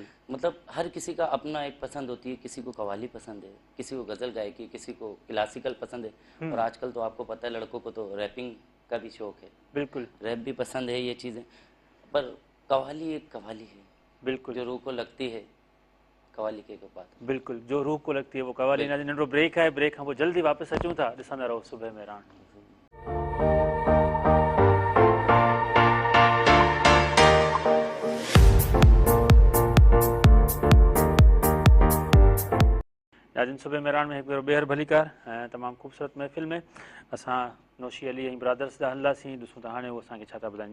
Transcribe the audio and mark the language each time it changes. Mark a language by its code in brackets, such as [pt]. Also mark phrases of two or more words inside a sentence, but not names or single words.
[hi] मतलब हर किसी का अपना एक पसंद होती है, किसी को कवाली पसंद है, किसी को गज़ल गायकी, किसी को क्लासिकल पसंद है, और आजकल तो आपको पता है लड़कों को तो रैपिंग का भी शौक है, बिल्कुल, रैप भी पसंद है, ये चीज़ें। पर कवाली एक कवाली है, बिल्कुल, जो रूह को लगती है, कवाली के बात। बिल्कुल, जो रूह को लगती है वो कवाली। [sd] ना नंढो ब्रेक है, ब्रेक हम वो जल्दी वापस अचूं था, ॾिसंदा रहो सुबह में राण। नाज़रीन सुबह मेरान में एक बार ॿेहर भलीकार ऐं तमामु ख़ूबसूरत महफ़िल में असां नौशी अली ऐं ब्रादर्स ॾांहुं हलंदासीं। ॾिसूं था हाणे उहो असांखे छा था ॿुधाइनि।